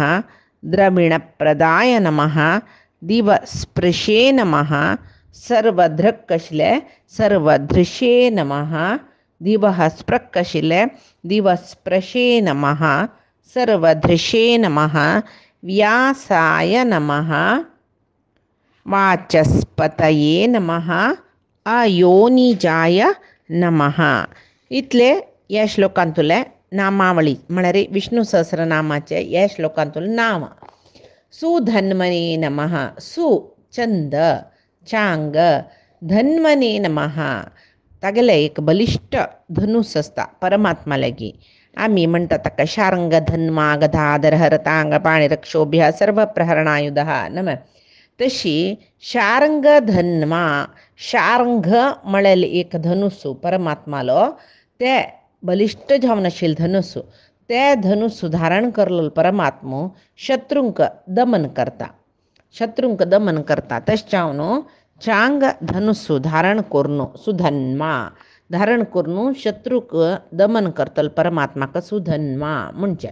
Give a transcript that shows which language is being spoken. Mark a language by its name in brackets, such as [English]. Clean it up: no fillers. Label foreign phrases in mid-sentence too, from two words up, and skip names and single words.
[Sanskrit] द्रविणप्रदाय नमः, दिवस्पृशे नमः, सर्वदृक्कशिले सर्वदृशे नमः, दिवः स्पृक्कशिले दिवस्पृशे नमः, सर्वदृशे नमः, व्यासाय नमः, वाचस्पतये नमः, अयोनिजाय नमः. [Konkani] इतले या श्लोकांतुले नामावळी म्हळ्यार विष्णु सहस्रनामाचे या श्लोकांतुले नाम. [Sanskrit] सुधन्वने नमः. [Konkani] सु चंद चांग [Sanskrit] धन्वने नमः. [Konkani] तागेले एक बलिष्ठ धनुस असता परमात्मा लागी. आम्ही म्हणतात ताका [Sanskrit] शार्ंग धन्मा गदाधर हरतांग पाणिरक्षोभ्य सर्व प्रहरणायुधः नम. [Konkani] तशी शार्ंग धन्मा शार्ंग म्हळेले एक धनुस्सु परमात्मालो ते बलिष्ठ जावन आशिल्ले धनुस्सु ते धनुस्सु धारण करलेलो परमात्मो शत्रूंक दमन करता तशें जावन चांग धनुस्सु धारण करून सुधन्मा धारण करून शत्रूक दमन करतलो परमात्माक सुधन्मा म्हणचे.